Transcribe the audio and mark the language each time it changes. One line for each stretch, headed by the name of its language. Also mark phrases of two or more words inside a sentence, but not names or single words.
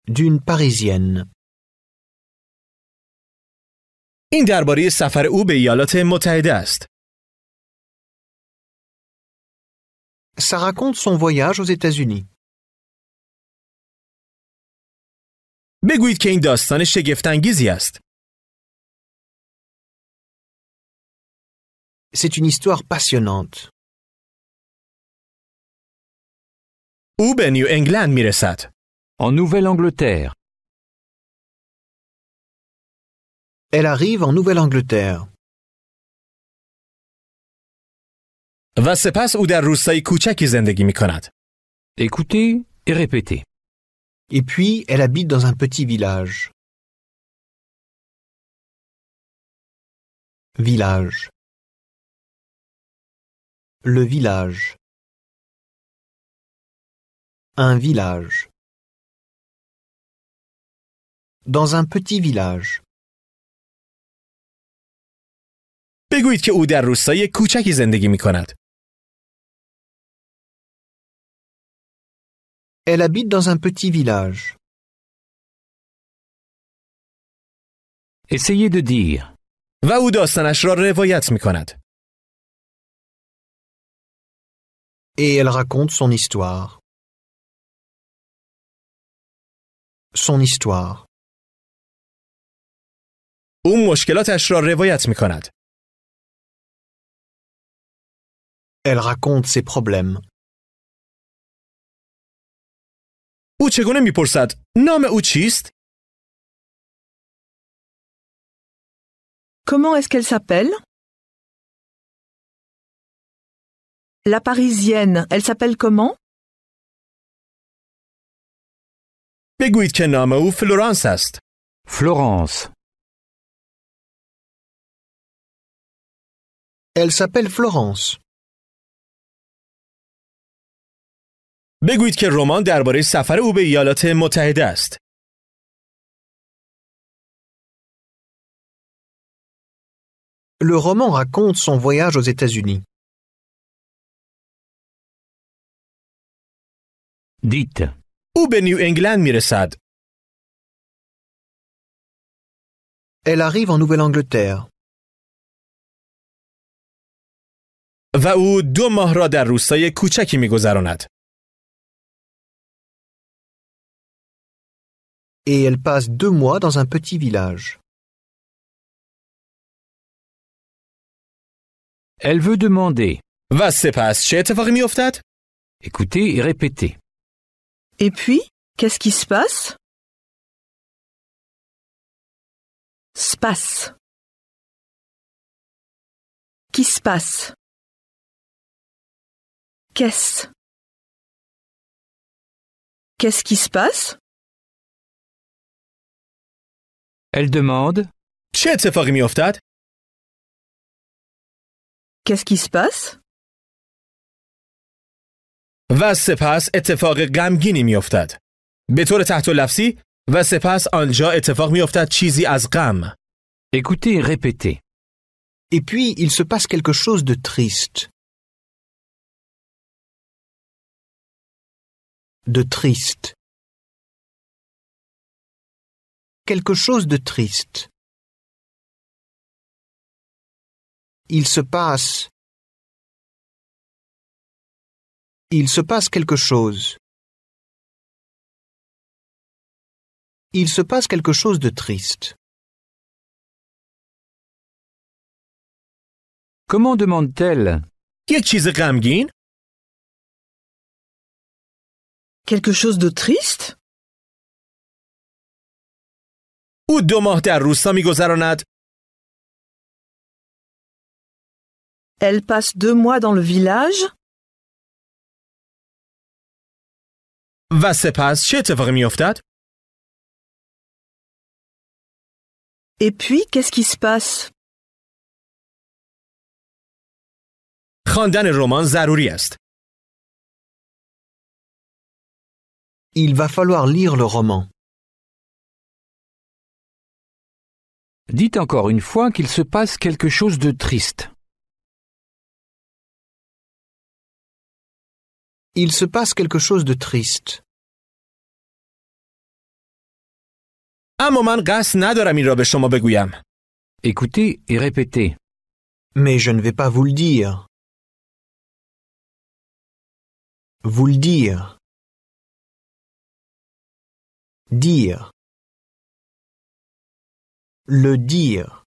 French: d'une Parisienne.
Persian: این درباره سفر او به ایالات متحده است.
French: Ça raconte son voyage aux États-Unis.
Persian: بگویید که این داستان شگفت‌انگیزی است.
French: C'est une histoire passionnante.
Persian: او به نیو انگلند میرسد.
French: En Nouvelle-Angleterre. Elle arrive en Nouvelle-Angleterre.
Persian: و سپس او در روستای کوچکی زندگی می کند.
French: Écoutez et répétez. Et puis, elle habite dans un petit village. Village. Le village. Un village. Dans un petit village.
Persian: بگویید که او در روستای کوچکی زندگی می کند.
French: Elle habite dans un petit village. Essayez de dire.
Persian: و او داستانش را روایت می کند.
French: Et elle raconte son histoire. Son histoire.
Persian: او مشکلاتش را روایت می کند.
French: Elle raconte ses problèmes.
Persian: او چگونه میپرسد نام او چیست؟
French: Comment est-ce qu'elle s'appelle? La Parisienne, elle s'appelle comment?
Persian: بگویید که نام او فلورانس است.
French: Florence. Elle s'appelle Florence.
Persian: بگویید که رمان درباره سفر او به ایالات متحده است.
French: Le roman raconte son voyage aux États-Unis. Dites.
Persian: او به نیو انگلند میرسد.
French: Elle arrive en Nouvelle-Angleterre.
Persian: و او 2 ماه را در روستای کوچکی میگذراند.
French: Et elle passe 2 mois dans un petit village. Elle veut demander.
Persian: و سپس چه اتفاقی میافتد؟
French: Écoutez et répétez. Et puis, qu'est-ce qui se passe? Space. Qui se passe? Qu'est-ce? Qu'est-ce qui se passe? Elle demande.
Persian: چه اتفاقی میافتد؟
French: Qu'est-ce qui se passe?
Persian: و سپس اتفاق غمگینی میافتد. به طور تحت لفظی و سپس آنجا اتفاق میافتد چیزی از غم.
French: Écoutez et répétez. Et puis, il se passe quelque chose de triste. De triste. Quelque chose de triste. Il se passe. Il se passe quelque chose. Il se passe quelque chose de triste. Comment demande-t-elle?
Persian: یک چیز غمگین؟
French: Quelque chose de triste?
Persian: او 2 ماه در روستا میگذراند.
French: Elle passe 2 mois dans le village?
Persian: و سپس چه اتفاقی میافتد؟
French: Et puis, qu'est-ce qui se passe?
Persian: خواندن رمان ضروری است.
French: Il va falloir lire le roman. Dites encore une fois qu'il se passe quelque chose de triste. Il se passe quelque chose de triste.
Persian: اما من قصد ندارم این را به شما بگویم.
French: Écoutez et répétez. Mais je ne vais pas vous le dire. Vous le dire. Dire. Le dire.